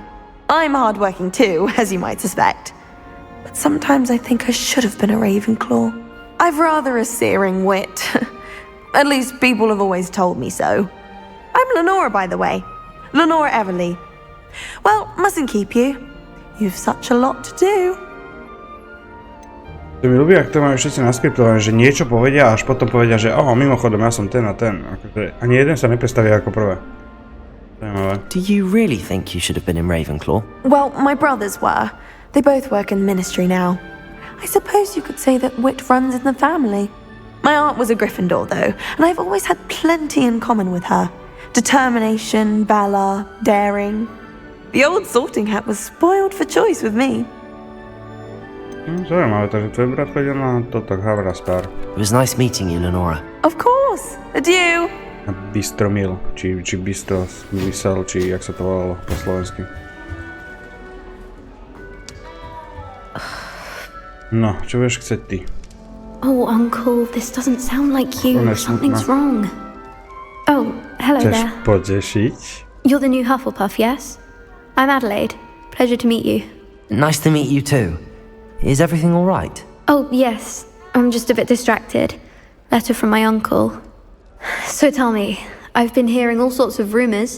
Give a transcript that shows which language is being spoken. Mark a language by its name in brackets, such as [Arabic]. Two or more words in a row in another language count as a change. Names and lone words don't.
[English] I'm hard-working too, as you might suspect. But sometimes I think I should have been a Ravenclaw. I've rather a searing wit. At least people have always told me so. I'm Lenora, by the way. Lenora Everly. Well, mustn't keep you. You've such a lot to do. [Slovak] To mi ľúbi, ak to majú všetci naskriptované, že niečo povedia a až potom povedia, že mimochodom, ja som ten a ten. Ani jeden sa neprestaví ako prvé. [English] Do you really think you should have been in Ravenclaw? Well, my brothers were. They both work in the ministry now. I suppose you could say that wit runs in the family. My aunt was a Gryffindor, though, and I've always had plenty in common with her. Determination, valor, daring. The old sorting hat was spoiled for choice with me. [Slovak] Zaujímavé, takže tvoj brat chodil na toto Havra Star. [English] It was nice meeting you, Lenora. Of course. Adieu. [Slovak] Na Bistromil, či Bistro Vysel, či jak sa to volalo po slovensky. No, čo budeš chcieť ty? [English] Oh, Uncle, this doesn't sound like you. [Slovak] Ona je [English] Something's [Slovak] smutná. [English] wrong. Oh, hello [Slovak] Chceš [English] there. [Slovak] potešiť? [English] You're the new Hufflepuff, yes? I'm Adelaide. Pleasure to meet you. Nice to meet you too. Is everything all right? Oh, yes. I'm just a bit distracted. Letter from my uncle. So tell me, I've been hearing all sorts of rumours.